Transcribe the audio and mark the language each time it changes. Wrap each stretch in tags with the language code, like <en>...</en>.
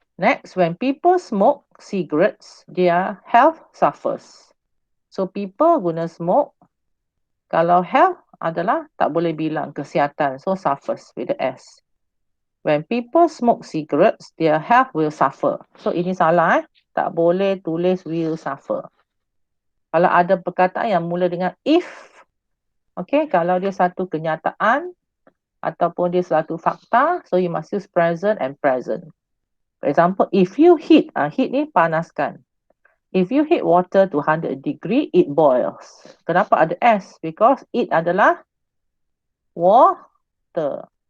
<en>Next, when people smoke cigarettes, their health suffers.</en> <ms>So people guna smoke. Kalau health adalah tak boleh bilang kesihatan.</ms> <en>So suffers with the S. When people smoke cigarettes, their health will suffer.</en> <ms>So ini salah. Tak boleh tulis</ms> <en>will suffer.</en> <ms>Kalau ada perkataan yang mula dengan if. Okay, kalau dia satu kenyataan ataupun dia satu fakta.</ms> <en>So you must use present and present. For example, if you heat</en> <ms>ni panaskan.</ms> <en>If you heat water to 100 degree, it boils.</en> <ms>Kenapa ada S?</ms> <en>Because it adalah water.</en>